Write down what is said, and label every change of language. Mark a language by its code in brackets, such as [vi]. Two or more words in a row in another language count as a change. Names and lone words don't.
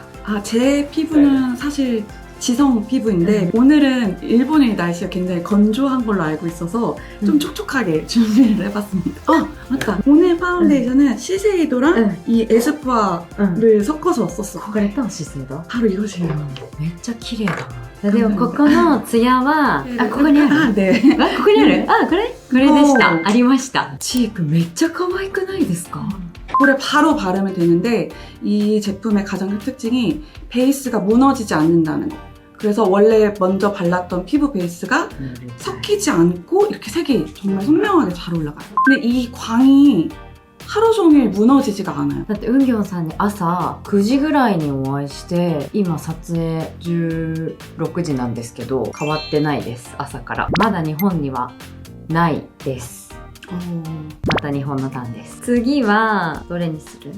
[ko] 제 피부는 사실 지성 피부인데 오늘은 일본의 날씨가 굉장히 건조한 걸로 알고 있어서 좀 촉촉하게 준비를 해봤습니다. 맞다. 오늘 파운데이션은 시세이도랑 이 에스쁘아를 섞어서 썼어. [ja] これと資生堂 [ko] 바로 이것이에요. [ja] めっちゃ綺麗だな。でもここのツヤはここにある [ko] 네. [ja] ここにあるこれでしたおーありました。チークめっちゃ可愛くないですか？ [ko] 볼에 바로 바르면 되는데 이 제품의 가장 큰 특징이 베이스가 무너지지 않는다는 거. 그래서 원래 먼저 발랐던 피부 베이스가 섞이지 않고 이렇게 색이 정말 선명하게 잘 올라가요. 근데 이 광이 하루 종일 무너지지가 않아요. [ja] だってウンギョンさんに朝9時ぐらいにお会いして今撮影16時なんですけど変わってないです。朝からまだ日本にはないです。また日本のターンです。次はどれにする？